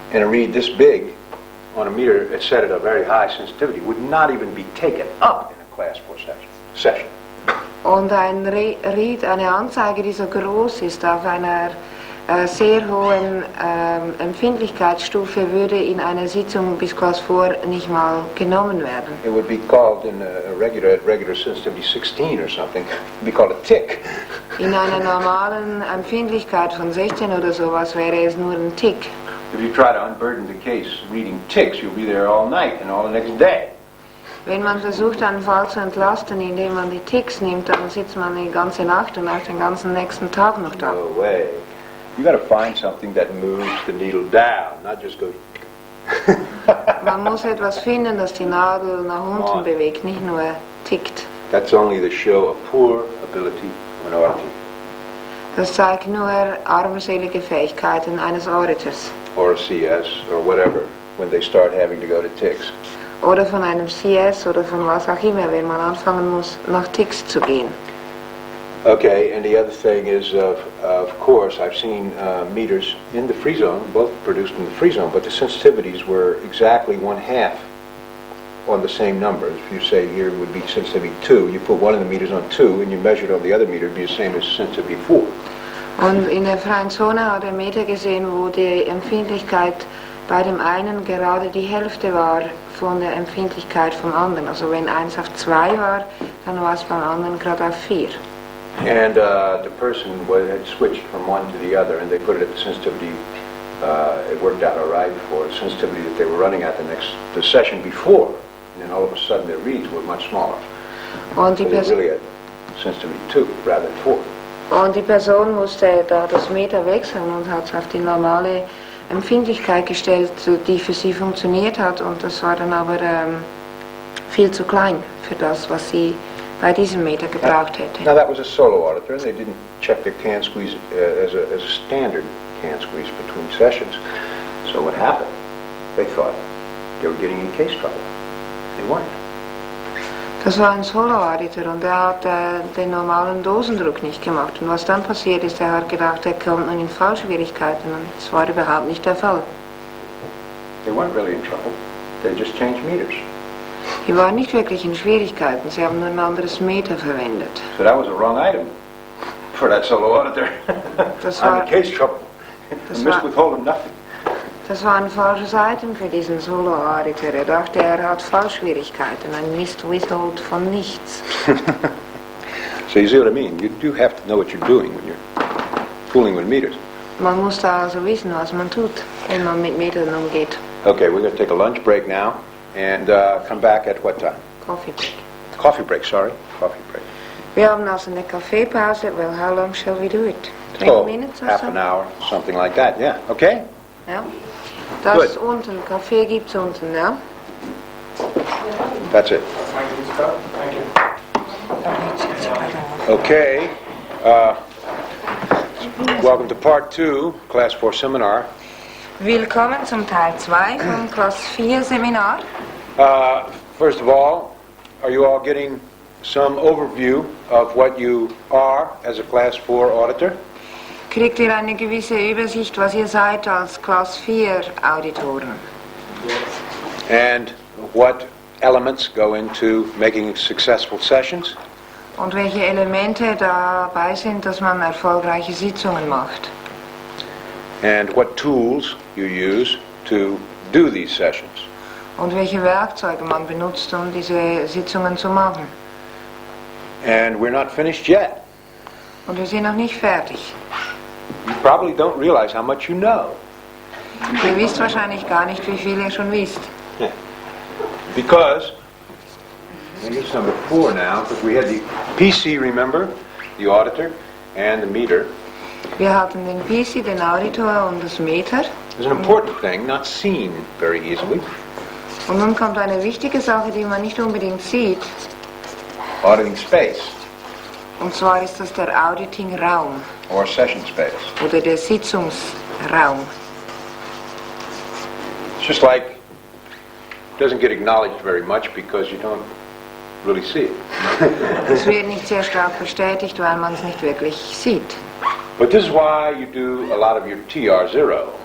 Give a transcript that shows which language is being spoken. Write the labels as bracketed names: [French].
[English] And a read this big on a meter that's set at a very high sensitivity would not even be taken up in a class 4 session. [German] Und ein Read, eine Anzeige, die so groß ist, auf einer sehr hohen Empfindlichkeitsstufe, würde in einer Sitzung bis Class 4 nicht mal genommen werden. [English] It would be called in a regular sensitivity 16 or something, it would be called a tick. [German] In einer normalen Empfindlichkeit von 16 oder sowas wäre es nur ein Tick. [English] If you try to unburden the case reading ticks, you'll be there all night and all the next day. [German] Wenn man versucht, einen Fall zu entlasten, indem man die Ticks nimmt, dann sitzt man die ganze Nacht und auch den ganzen nächsten Tag noch da. [English] No way. You got to find something that moves the needle down, not just go. [German] Man muss etwas finden, das die Nadel nach unten bewegt, nicht nur tickt. [English] That's only the show of poor ability of an auditor. [German] Das zeigt nur armselige Fähigkeiten eines Auditors. [English] Or a CS or whatever, when they start having to go to ticks. [German] Oder von einem CS oder von was auch immer, wenn man anfangen muss, nach Ticks zu gehen. [English] Okay, and the other thing is, of course, I've seen meters in the free zone, both produced in the free zone, but the sensitivities were exactly 1/2 on the same number. If you say here would be sensitivity 2, you put one of the meters on 2 and you measure it on the other meter, it would be the same as sensitivity 4. [German] Und in der freien Zone hat er Meter gesehen, wo die Empfindlichkeit bei dem einen gerade die Hälfte war von der Empfindlichkeit vom anderen. Also wenn eins auf 2 war, dann war es beim anderen gerade auf 4. [English] And the person had switched from one to the other, and they put it at the sensitivity. It worked out all right for the sensitivity that they were running at the session before, and then all of a sudden their reads were much smaller. [German] Und so die [English] they really had sensitivity 2 rather than 4. [German] Und die Person musste da das Meter wechseln und hat es auf die normale Empfindlichkeit gestellt, die für sie funktioniert hat, und das war dann aber viel zu klein für das, was sie bei diesem Meter gebraucht hätte. [English] Now that was a solo auditor, and they didn't check their can squeeze as a standard can squeeze between sessions. So what happened? They thought they were getting in case trouble. They weren't. [German] Das war ein Solo-Auditor und er hat den normalen Dosendruck nicht gemacht. Und was dann passiert ist, er hat gedacht, er kommt nun in Fallschwierigkeiten, und das war überhaupt nicht der Fall. [English] They weren't really in trouble. They just changed meters. [German] Die waren nicht wirklich in Schwierigkeiten, sie haben nur ein anderes Meter verwendet. [English] So that was a wrong item for that solo auditor. I'm in case trouble. I missed withholding nothing. [German] Das war ein falsches Item für diesen Solo-Auditor. Er dachte, er hat Fallschwierigkeiten, ein Withhold von nichts. [English] So you see what I mean? You do have to know what you're doing when you're fooling with meters. [German] Man muss da also wissen, was man tut, wenn man mit Metern umgeht. [English] Okay, we're going to take a lunch break now and come back at what time? Coffee break. Coffee break, sorry. Coffee break. Wir haben also eine Kaffeepause. Well, how long shall we do it? 20 minutes or so? Half an hour, something like that, yeah. Okay? [German] Ja. Das unten, Kaffee gibt's unten, ja? [English] That's it. Okay. Welcome to part 2, class 4 seminar. [German] Willkommen zum Teil 2 vom Class 4 Seminar. [English] First of all, are you all getting some overview of what you are as a Class 4 auditor? [German] Kriegt ihr eine gewisse Übersicht, was ihr seid als Class 4 Auditoren? [English] And what elements go into making successful sessions? [German] Und welche Elemente dabei sind, dass man erfolgreiche Sitzungen macht? [English] And what tools you use to do these sessions? [German] Und welche Werkzeuge man benutzt, um diese Sitzungen zu machen? [English] And we're not finished yet. [German] Und wir sind noch nicht fertig. [English] You probably don't realize how much you know. [German] Ihr wisst wahrscheinlich gar nicht, wie viel ihr schon wisst. [English] Because, and it's number 4 now, because we had the PC, remember, the auditor, and the meter. [German] Wir hatten den PC, den Auditor und das Meter. [English] It's an important thing, not seen very easily. [German] Und nun kommt eine wichtige Sache, die man nicht unbedingt sieht. [English] Auditing Space, [German] Und zwar ist das der Auditing-Raum [English] or Session Space. [German] oder der Sitzungsraum. [English] It's just like, doesn't get acknowledged very much because you don't really see it. [German] Das wird nicht sehr stark bestätigt, weil man es nicht wirklich sieht. [English] But this is why you do a lot of your TR0.